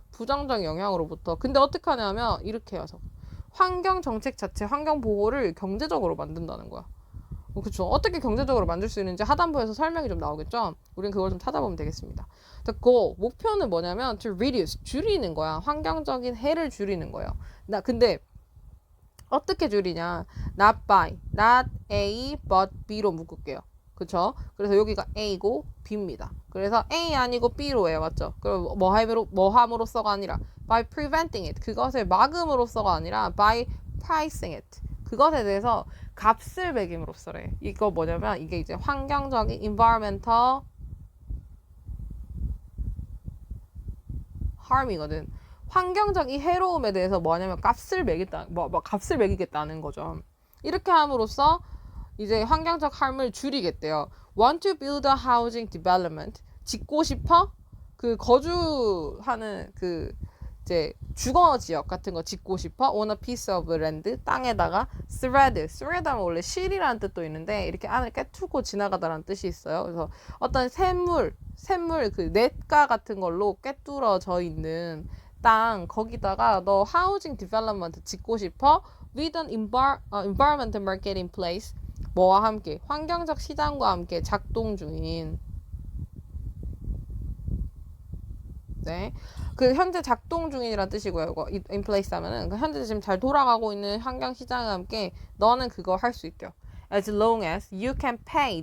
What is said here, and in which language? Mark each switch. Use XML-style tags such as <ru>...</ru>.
<ko>부정적 영향으로부터. 근데 어떻게 하냐면 이렇게 해서 환경 정책 자체 환경 보호를 경제적으로 만든다는 거야. 그렇죠. 어떻게 경제적으로 만들 수 있는지 하단부에서 설명이 좀 나오겠죠. 우린 그걸 좀 찾아보면 되겠습니다.</ko> <en>The goal,</en> <ko>목표는 뭐냐면</ko> <en>to reduce,</en> <ko>줄이는 거야. 환경적인 해를 줄이는 거예요. 근데 어떻게 줄이냐?</ko> <en>Not by, not A, but B</en> <ko>로 묶을게요. 그쵸? 그래서 여기가 A고 B입니다. 그래서 A 아니고 B로 해요. 맞죠? 그럼 뭐 함으로써가 아니라</ko> <en>by preventing it.</en> <ko>그것을 막음으로써가 아니라</ko> <en>by pricing it.</en> <ko>그것에 대해서 값을 매김으로써래. 이거 뭐냐면 이게 이제 환경적인</ko> <en>environmental harm</en> <ko>이거든. 환경적인 해로움에 대해서 뭐냐면 값을 매기겠다는 거죠. 이렇게 함으로써 이제 환경적 harm을 줄이겠대요.</ko> <en>Want to build a housing development.</en> <ko>짓고 싶어? 그 거주하는 그 이제 주거 지역 같은 거 짓고 싶어?</ko> <en>On a piece of land.</en> <ko>땅에다가 thread 하면 원래 실이라는 뜻도 있는데 이렇게 안을 깨뚫고 지나가다라는 뜻이 있어요. 그래서 어떤 샘물 그 냇가 같은 걸로 꿰뚫어져 있는 땅 거기다가 너 housing development 짓고 싶어?</ko> <en>With an environmental market in place.</en> <ko>뭐와 함께? 환경적 시장과 함께 작동 중인. 네. 그 현재 작동 중인이란 뜻이고요. 이거 in place 하면은 그 현재 지금 잘 돌아가고 있는 환경 시장과 함께 너는 그거 할 수 있대요.</ko> <en>As long as you can pay.</en>